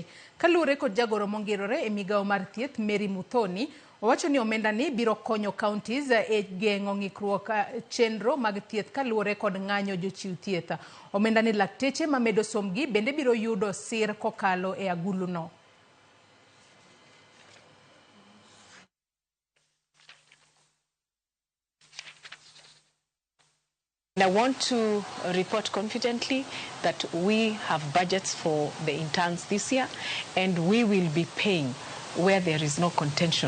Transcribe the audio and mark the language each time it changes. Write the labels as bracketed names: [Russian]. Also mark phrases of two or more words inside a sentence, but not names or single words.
[Luo (Kenya and Tanzania)] Kaluwore kod jagoro mongirore e migao mar thieth Mary Muthoni, owacho ni omenda ni biro konyo counties e geng'o ng'ikruok chenro mag thieth kaluwore kod ng'anyo jochiw thieth. Omenda ni lakteche mamedo somgi bende biro yudo sir kokalo e agulu no. [English] I want to report confidently that we have budgets for the interns this year, and we will be paying where there is no contention.